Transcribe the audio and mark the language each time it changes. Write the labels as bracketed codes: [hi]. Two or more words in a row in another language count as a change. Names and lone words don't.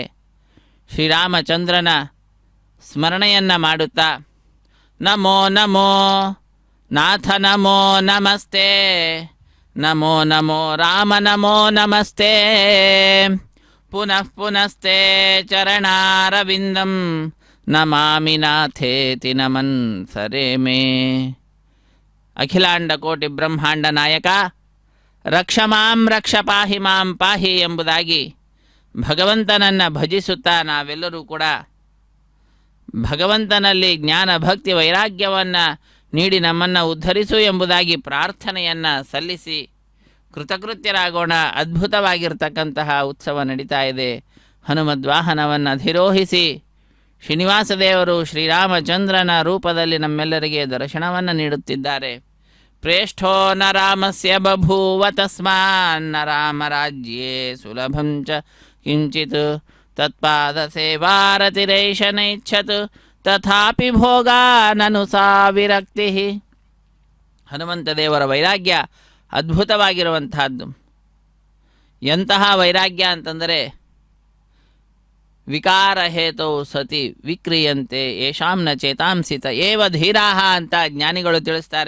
[kn] ಶ್ರೀರಾಮಚಂದ್ರನ ಸ್ಮರಣೆಯನ್ನು ಮಾಡುತ್ತಾ [sa] ನಮೋ ನಮೋ ನಾಥ ನಮೋ ನಮಸ್ತೆ ನಮೋ ನಮೋ ರಾಮ ನಮೋ ನಮಸ್ತೆ ಪುನಃ ಪುನಸ್ತೆ ಚರಣಾರವಿಂದಂ ನಮಾಮಿ ನಾಥೇತಿ ನಮನ್ ಸರೆ ಮೇ. ಅಖಿಲಾಂಡ ಕೋಟಿ ಬ್ರಹ್ಮಾಂಡ ನಾಯಕ ರಕ್ಷ ಮಾಂ ರಕ್ಷ ಪಾಹಿ ಮಾಂ ಪಾಹಿ [kn] ಎಂಬುದಾಗಿ ಭಗವಂತನನ್ನು ಭಜಿಸುತ್ತಾ ನಾವೆಲ್ಲರೂ ಕೂಡ ಭಗವಂತನಲ್ಲಿ ಜ್ಞಾನ ಭಕ್ತಿ ವೈರಾಗ್ಯವನ್ನು ನೀಡಿ ನಮ್ಮನ್ನು ಉದ್ಧರಿಸು ಎಂಬುದಾಗಿ ಪ್ರಾರ್ಥನೆಯನ್ನು ಸಲ್ಲಿಸಿ ಕೃತಕೃತ್ಯರಾಗೋಣ. ಅದ್ಭುತವಾಗಿರ್ತಕ್ಕಂತಹ ಉತ್ಸವ ನಡೀತಾ ಇದೆ. ಹನುಮದ್ವಾಹನವನ್ನು ಅಧಿರೋಹಿಸಿ ಶ್ರೀನಿವಾಸ ದೇವರು ಶ್ರೀರಾಮಚಂದ್ರನ ರೂಪದಲ್ಲಿ ನಮ್ಮೆಲ್ಲರಿಗೆ ದರ್ಶನವನ್ನು ನೀಡುತ್ತಿದ್ದಾರೆ. [sa] ಪ್ರೇಷ್ಠೋ ನ ರಾಮಸ್ಯ ಬಭೂವ ತಸ್ಮಾನ್ನ ರಾಮರಾಜ್ಯೇ ಸುಲಭಂ ಚ ಕಿಂಚಿತ್ ತತ್ಪಾದ ಸೇವಾರತಿರೇಶ ನೈಚ್ಛತ್ ತಥಾಪಿ ಭೋಗಾನನು ಸಾ ವಿರಕ್ತಿ. [kn] ಹನುಮಂತ ದೇವರ ವೈರಾಗ್ಯ ಅದ್ಭುತವಾಗಿರುವಂತಹದ್ದು. ಎಂತಹ ವೈರಾಗ್ಯ ಅಂತಂದರೆ [sa] ವಿಕಾರ ಹೇತೋ ಸತಿ ವಿಕ್ರಿಯಂತೆ ಯೇಷಾಂ ನ ಚೇತಾಂಸಿತ ಏವ ಧೀರಾಹ [kn] ಅಂತ ಜ್ಞಾನಿಗಳು ತಿಳಿಸ್ತಾರೆ.